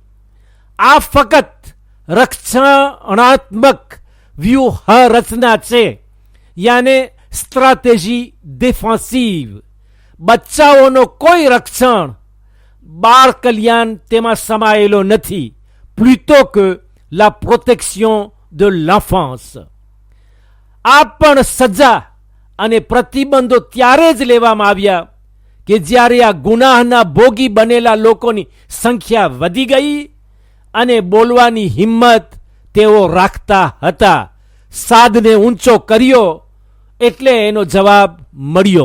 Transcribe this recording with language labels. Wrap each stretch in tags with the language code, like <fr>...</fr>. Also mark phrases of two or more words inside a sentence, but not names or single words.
<gu>આ ફક્ત રક્ષણાત્મક વ્યૂહરચના છે, યાને</gu> <fr>stratégie défensive.</fr> <gu>બચ્ચાઓનો કોઈ રક્ષણ, બાળ કલ્યાણ તેમાં સમાયેલો નથી,</gu> <fr>plutôt que la protection de l'enfance.</fr> <gu>આ પણ સજા અને પ્રતિબંધો ત્યારે જ લેવામાં આવ્યા કે જ્યારે આ ગુનાહના ભોગી બનેલા લોકોની સંખ્યા વધી ગઈ અને બોલવાની હિંમત તેઓ રાખતા હતા. સાદને ઊંચો કર્યો એટલે એનો જવાબ મળ્યો.</gu>